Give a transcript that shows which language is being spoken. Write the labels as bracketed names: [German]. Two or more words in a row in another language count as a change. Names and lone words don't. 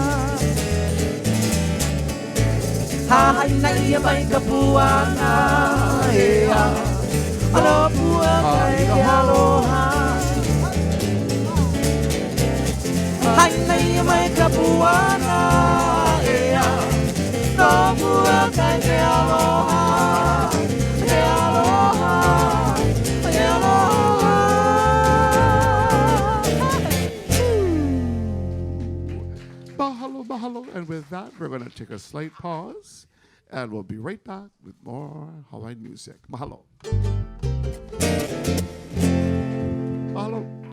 [Hawaiian] Hahainai mai ka puana ea ono pueo kai ke aloha. Hahainai mai ka puana ea no pueo kai ke aloha. Ke aloha, ke aloha. Mahalo, mahalo. [English] And with that, we're going to take a slight pause, and we'll be right back with more Hawaiian music. [Hawaiian] Mahalo. Mahalo.